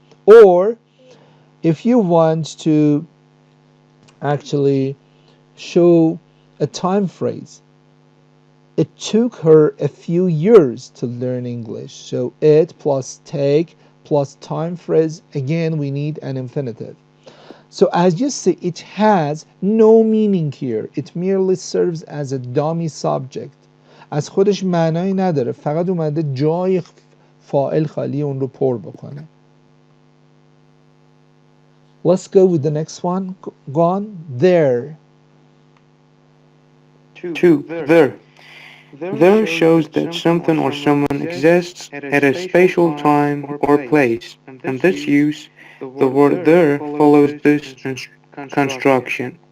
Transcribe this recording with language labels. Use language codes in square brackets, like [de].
[en] Or if you want to actually show a time phrase, it took her a few years to learn English. So it plus take plus time phrase, again we need an infinitive. So as you see, it has no meaning here. It merely serves as a dummy subject. [fa] از خودش معنایی نداره، فقط اومده جای فاعل خالی اون رو پر بکنه. [en] Let's go with the next one. Gone. There. 2. There. There shows that something or someone exists at a spatial time or place. In this use, the word there follows this construction.